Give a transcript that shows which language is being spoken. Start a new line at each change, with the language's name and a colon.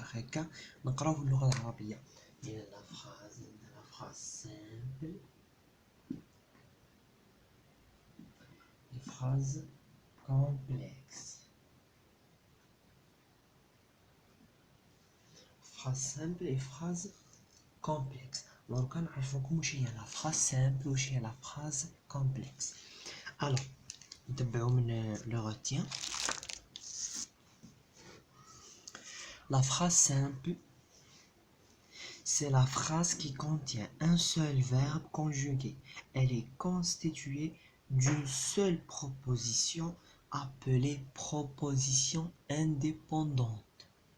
Arabic: هكا نقراو في اللغة العربية. إلى
French: لا phrase simple، les phrases complexes. phrase simple et phrase complexe.
Arabic: لو كان نعرفوكم واش هي لا
French: phrase simple
Arabic: واش هي لا
French: phrase complexe. alors
Arabic: نتبعوا من
French: le retien. La phrase simple, c'est la phrase qui contient un seul verbe conjugué. Elle est constituée d'une seule proposition appelée proposition indépendante.